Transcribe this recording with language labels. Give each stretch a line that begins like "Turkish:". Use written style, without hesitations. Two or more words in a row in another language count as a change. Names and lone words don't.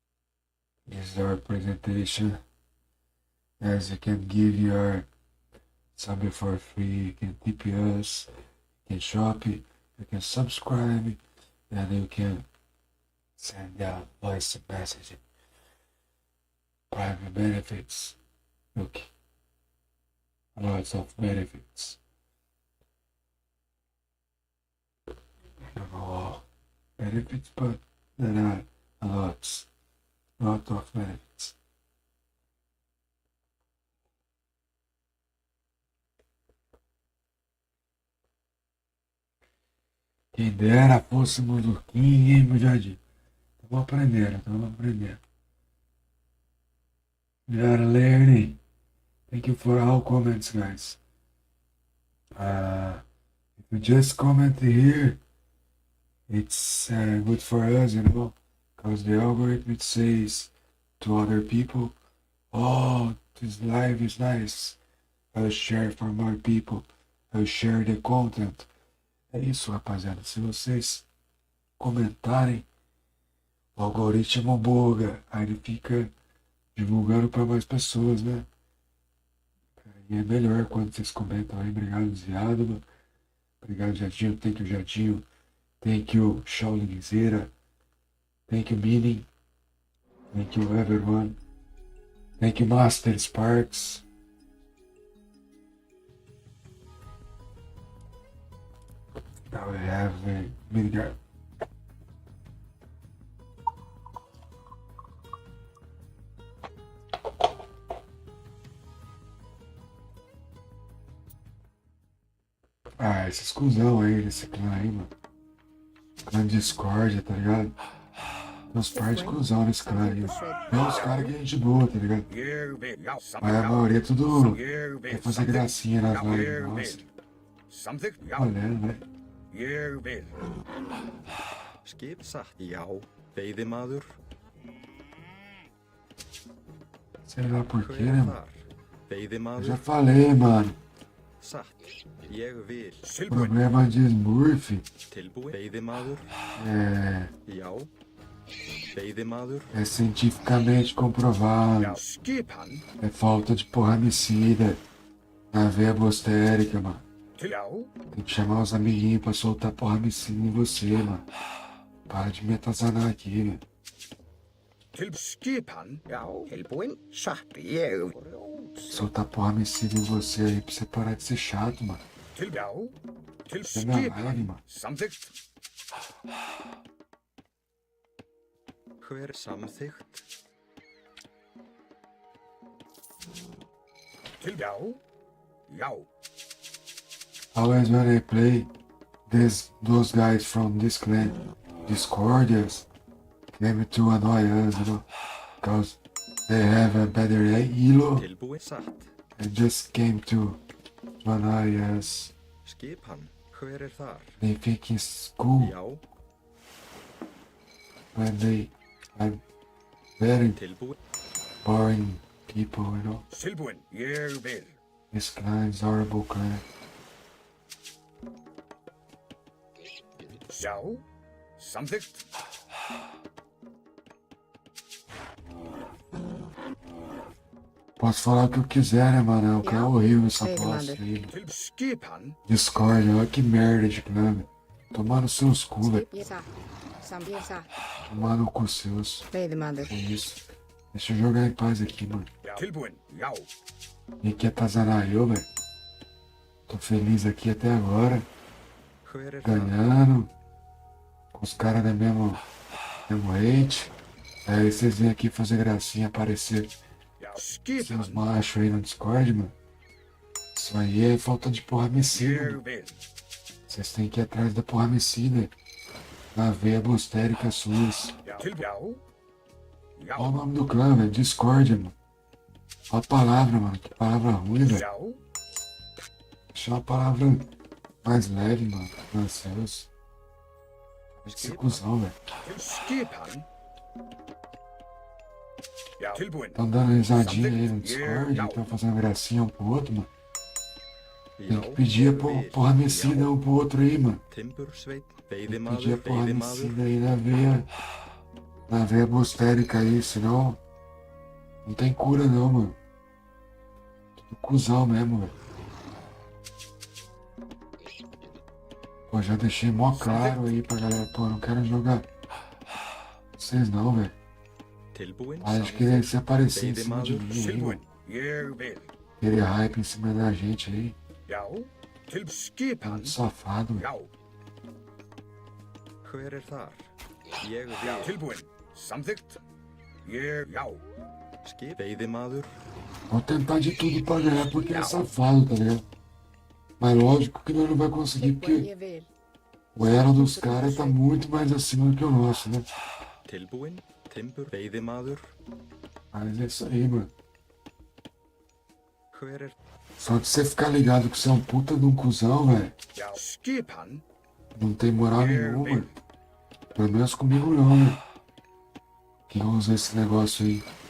English: This is our presentation. As you can give your sub for free, you can tip us, you can shop, you can subscribe, and you can send out voice message, private benefits. Look, lots of benefits. I don't know all benefits, but there are lot of benefits.
Portuguese: Quem dera fôssemos o King, hein, meu jardim? Estamos aprendendo.
English: We are learning. Thank you for all comments, guys. If you just comment here, it's good for us, you know, because the algorithm says to other people, oh, this live is nice. I'll share for more people. I'll share the content.
Portuguese: É isso, rapaziada. Se vocês comentarem, o algoritmo buga. Aí ele fica divulgando para mais pessoas, né? E é melhor quando vocês comentam aí. Obrigado, Ziado, mano. Obrigado, Jadinho.
English: Thank you, Jadinho. Thank you, Shaolin Zera. Thank you, Meaning. Thank you, everyone. Thank you, Master Sparks. Now we have a Midgard.
Portuguese: Ah, esses cuzão aí desse clã aí, mano. Clã de Discord, tá ligado? Tem uns par de cuzão nesse clã aí. Tem uns caras que é gente boa, tá ligado? Mas a maioria é tudo quer fazer gracinha nas lives, nossa. Olhando, né?
Icelandic: Ég vil. Skip satt. Já. Veiðimaður.
Portuguese: Sei lá por quê, né, mano? Eu
Icelandic: Veiðimaður.
Portuguese: já falei, mano.
Icelandic: Satt. Ég vil.
Portuguese: Problema de Smurf
Icelandic: Tilbúin. Veiðimaður. Já. Veiðimaður.
Portuguese: é cientificamente comprovado.
Icelandic: Skipan.
Portuguese: É falta de porramicida na veia bostérica, mano.
Icelandic: Já.
Portuguese: Tem que chamar os amiguinhos pra soltar porramicida em você, mano. Para de me atazanar aqui, velho.
Icelandic: Skipan. Já. Tilbúin. Satt. Ég.
Portuguese: Soltar porramicida em você aí pra você parar de ser chato, mano.
Icelandic: Já.
Portuguese: É minha live, mano.
Icelandic: Samþykkt. Hver samþykkt? Já. Já.
English: Always when I play, those guys from this clan, Discordians, came to annoy us, you know, because they have a better elo
Icelandic: Tilbúin. Satt.
English: and just came to annoy us.
Icelandic: Skipan. Hver þar?
English: They think it's cool
Icelandic: Já.
English: when I'm very
Icelandic: Tilbúin.
English: boring people, you know.
Icelandic: Tilbúin. Ég vil.
English: This clan is horrible clan.
Icelandic: Já. Samþykkt.
Portuguese: Posso falar o que eu quiser, né, mano? O clã é horrível essa bosta aí, mano.
Icelandic: Skipan.
Portuguese: Discord, olha que merda de clã, velho. Tomar nos seus cu, velho. Yesa. Yesa. Tomar no cu seus.
Icelandic: Veiðimaður.
Portuguese: É isso. Deixa eu jogar em paz aqui, mano.
Icelandic: Tilbúin. Já.
Portuguese: Quem quer atazanar eu, velho? Tô feliz aqui até agora.
Icelandic: Hver þar?
Portuguese: Ganhando. Com os caras da mesmo hate. Aí vocês vêm aqui fazer gracinha, aparecer
Icelandic: Já.
Portuguese: seus
Icelandic: Skipan.
Portuguese: machos aí no Discord, mano. Isso aí é falta de porramicida,
Icelandic: Ég
Portuguese: mano.
Icelandic: vil.
Portuguese: Vocês têm que ir atrás da porramicida. Na veia bostérica suas.
Icelandic: Já. Já. Já.
Portuguese: Olha o nome do clã, velho. Discord, mano. Olha a palavra, mano. Que palavra ruim, velho.
Icelandic: Já.
Portuguese: Deixa uma palavra mais leve, mano. Lanceus. Esse cuzão, velho.
Icelandic: Skipan. Já. Tilbúin.
Portuguese: Estão dando risadinha aí no Discord. Estão fazendo gracinha um pro outro, mano. Tem que pedir a porramicida um pro outro aí, mano.
Icelandic: Timbursveit.
Portuguese: Tem que pedir a
Icelandic: Veiðimaður. Veiðimaður.
Portuguese: porramicida aí na veia bostérica aí, senão não tem cura não, mano. Tudo cuzão mesmo, velho. Pô, já deixei mó claro aí pra galera. Pô, não quero jogar vocês não, velho.
Icelandic: Tilbúin.
Portuguese: Para de querer se aparecer em cima de mim aí,
Icelandic: Tilbúin.
Portuguese: mano.
Icelandic: Ég vil.
Portuguese: Querer hype em cima da gente aí.
Icelandic: Já. Skipan.
Portuguese: Muito safado, velho.
Icelandic: Já. Hver þar? Ég Já. vil. Tilbúin. Samþykkt. Ég. Já. Skip. Veiðimaður.
Portuguese: Vou tentar de tudo pra ganhar porque é safado, tá ligado? Mas lógico que nós não vai conseguir porque
Icelandic: Ég vil.
Portuguese: o elo dos caras tá muito mais acima do que o nosso, né?
Icelandic: Tilbúin. Timbur. Veiðimaður.
Portuguese: Mas é isso aí, mano.
Icelandic: Hver
Portuguese: Só de você ficar ligado que você é um puta de um cuzão, velho.
Icelandic: Já. Skipan.
Portuguese: Não tem moral nenhuma, mano. Pelo menos comigo não, né? Quem usa esse negócio aí?